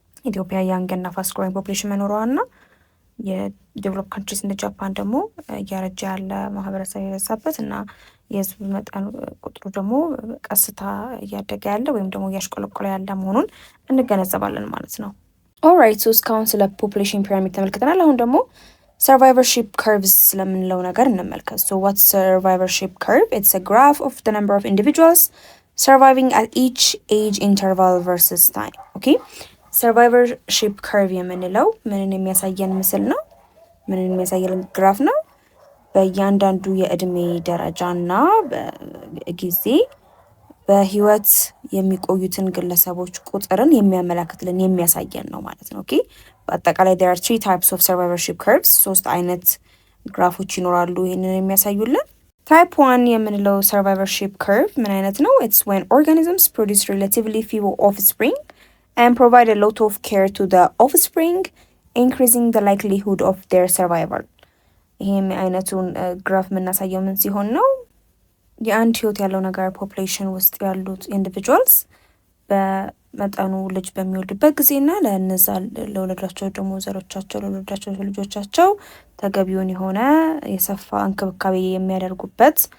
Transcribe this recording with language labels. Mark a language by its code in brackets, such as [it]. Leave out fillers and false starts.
[am] ኢትዮጵያ ያንግ እና ፋስት ግሮዊንግ ፖፑሌሽን መኖሯና የዴቨሎፕ ካንትሪስ እንደ ጃፓን ደግሞ እያረጀ ያለ ማህበረሰብ የበዛበት እና የህዝብ መጠን ቁጥሩ ደግሞ ቀስታ እያደገ ያለ ወይም ደግሞ እያሽቆለቆለ ያለ መሆኑን እንገነዘባለን ማለት ነው። ኦልራይት እስካሁን ስለ ፖፑሌሽን ፒራሚድ ተመልክተናል። አሁን ደግሞ survivorship curves ስለምንለው ነገር እንመልከት። [en] what's survivorship curve? It's a graph of the number of individuals surviving at each age interval versus time. Okay? [am] survivorship curve የምንለው ምንን የሚያሳየን ምስል ነው? ምንን የሚያሳየን ግራፍ ነው? በእያንዳንዱ የእድሜ ደረጃና በጊዜ በህይወት የሚቆዩትን ግለሰቦች ቁጥርን የሚያመላክትልን የሚያሳየን ነው ማለት ነው። ኦኬ በአጠቃላይ [en] there are 3 types of survivorship curves። [am] 3 አይነት ግራፎች ይኖራሉ ይህንን የሚያሳዩልን። ታይፕ 1 የምንለው survivorship curve ምን አይነት ነው? [en] It's when organisms produce relatively few offspring and provide a lot of care to the offspring, increasing the likelihood of their survival። [am] ይሄም አይነቱን ግራፍ የምናሳየው ምን ሲሆን ነው? የአንድ ህይወት ያለው ነገር ፖፑሌሽን ውስጥ ያሉት ኢንዲቪጁዋልስ በመጠኑ ልጅ በሚወልዱበት ጊዜና ለነዛ ለወለዷቸው ደግሞ ዘሮቻቸው ለወለዷቸው ልጆቻቸው ተገቢውን የሆነ የሰፋ እንክብካቤ የሚያደርጉበት